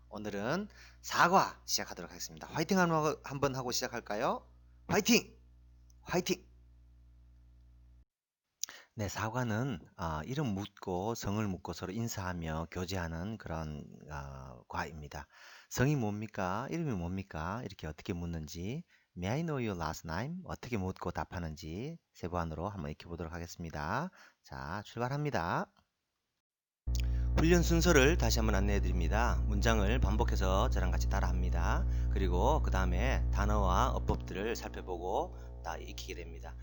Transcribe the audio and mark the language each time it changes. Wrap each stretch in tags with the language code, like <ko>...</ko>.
<ko>오늘은 사과 시작하도록 하겠습니다. 화이팅 한번 하고 시작할까요? 화이팅! 화이팅! 네, 사과는 이름 묻고 성을 묻고 서로 인사하며 교제하는 그런 과입니다. 성이 뭡니까? 이름이 뭡니까? 이렇게 어떻게 묻는지</ko> <en>May I know your last name?</en> <ko>어떻게 묻고 답하는지 세부안으로 한번 익혀보도록 하겠습니다. 자, 출발합니다. 훈련 순서를 다시 한번 안내해 드립니다. 문장을 반복해서 저랑 같이 따라합니다. 그리고 그 다음에 단어와 어법들을 살펴보고 다 익히게 됩니다.</ko>